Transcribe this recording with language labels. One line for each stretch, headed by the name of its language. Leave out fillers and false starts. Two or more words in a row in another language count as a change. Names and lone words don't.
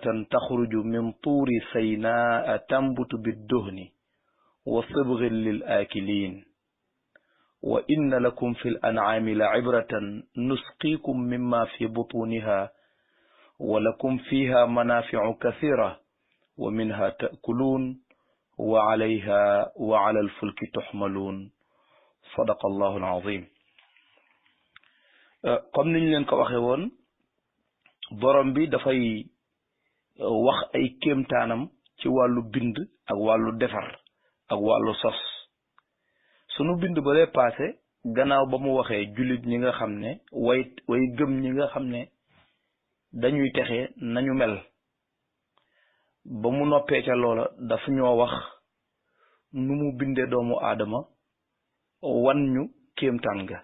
Arabic: تخرج من طور سيناء تنبت بالدهن وصبغ للآكلين وإن لكم في الأنعام لعبرة نسقيكم مما في بطونها ولكم فيها منافع كثيرة ومنها تأكلون وعليها وعلى الفلك تحملون صدق الله العظيم.
Wolof: comme niñ leen ko waxe woon, borom bi dafay wax ay kéemtaanam ci wàllu bind ak wàllu defar ak wàllu sos. sunu bind ba lay passé, gannaaw ba mu waxee jullit ñi nga xam ne way gëm ñi nga xam ne dañuy texe nañu mel, ba mu noppee ca loola dafa ñoo wax nu mu bindee doomu aadama, wan ñu kéemtaan ga.